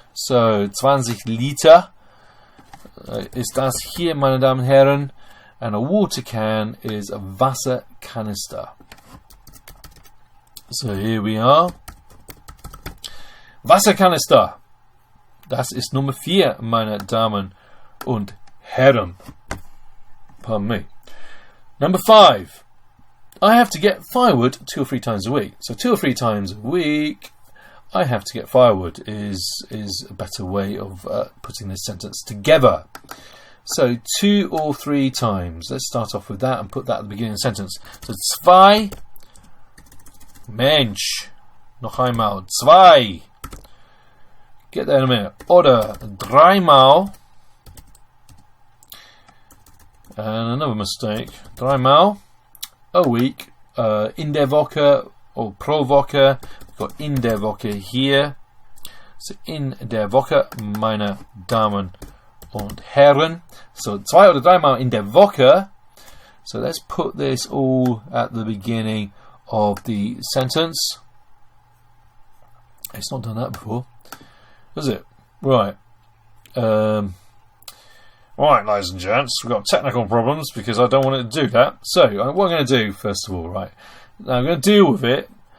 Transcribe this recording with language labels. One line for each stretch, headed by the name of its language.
German: So 20 Liter ist das hier, meine Damen und Herren,
English: and a water can is a
German: Wasserkanister.
English: So here we are. Wasserkanister.
German: Das ist Nummer 4, meine Damen und Herren.
English: Pardon me. Number 5. I have to get firewood 2 or 3 times a week. So 2 or 3 times a week, I have to get firewood is a better way of putting this sentence together. So 2 or 3 times. Let's start off with that and put that at the beginning of the sentence.
German: So zwei, Mensch. Noch einmal, zwei.
English: Get there in a minute.
German: Oder dreimal.
English: And another mistake. Dreimal. A week,
German: in der Woche
English: or
German: pro Woche.
English: We've got
German: in der Woche
English: here.
German: So in der Woche, meine Damen und Herren. So 2 oder 3 in der Woche.
English: So let's put this all at the beginning of the sentence. It's not done that before, has it? Right. Right, ladies and gents, we've got technical problems because I don't want it to do that. So, what I'm going to do, first of all, right, now I'm going to deal with it